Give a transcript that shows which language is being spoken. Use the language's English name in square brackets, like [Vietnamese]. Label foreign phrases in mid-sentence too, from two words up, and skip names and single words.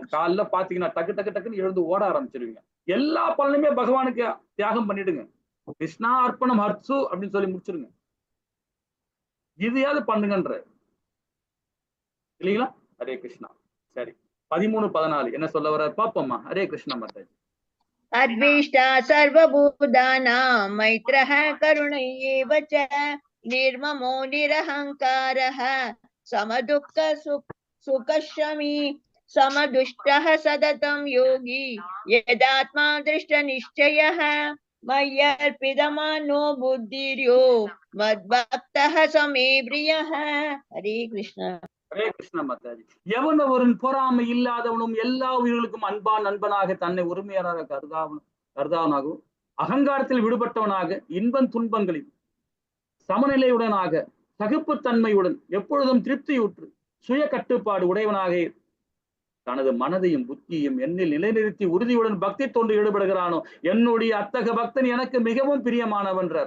[Tamil] காலைல பாத்தீங்கன்னா டக்கு டக்கு டக்குன்னு எழுந்து ஓட ஆரம்பிச்சிருவீங்க. எல்லா பலனுமே பகவானுக்கு தியாகம் பண்ணிடுங்க, கிருஷ்ணா அர்ப்பணம் ஹர்சு அப்படின்னு சொல்லி முடிச்சிருங்க. இதையாவது பண்ணுங்கன்ற இல்லைங்களா? ஹரே கிருஷ்ணா. சரி, 13, 14 என்ன சொல்ல வர பாப்போம்மா. ஹரே கிருஷ்ணா மாதாஜி. [Sanskrit] अद्वेष्टा सर्वभूतानां मैत्रः करुण एव च निर्ममो निरहङ्कारः समदुःख सुखशमी समदुष्टः सततं योगी यदात्मा दृष्टनिश्चयः मय्यर्पितमनो बुद्धिर्यो मद्भक्तः समे प्रियः। हरे कृष्ण. [Tamil] ஹரே கிருஷ்ண மாதாஜி. எவனவரின் பொறாமை இல்லாதவனும் எல்லா உயிர்களுக்கும் அன்பான் நண்பனாக தன்னை உரிமையாளராக கருதாவனாகவும் அகங்காரத்தில் விடுபட்டவனாக இன்பன் துன்பங்களில் சமநிலையுடனாக சகிப்புத்தன்மையுடன் எப்பொழுதும் திருப்தியுற்று சுய கட்டுப்பாடு உடையவனாக தனது மனதையும் புத்தியையும் என்னில் நிலைநிறுத்தி உறுதியுடன் பக்தி தொண்டு ஈடுபடுகிறானோ என்னுடைய அத்தக பக்தன் எனக்கு மிகவும் பிரியமானவன்றார்.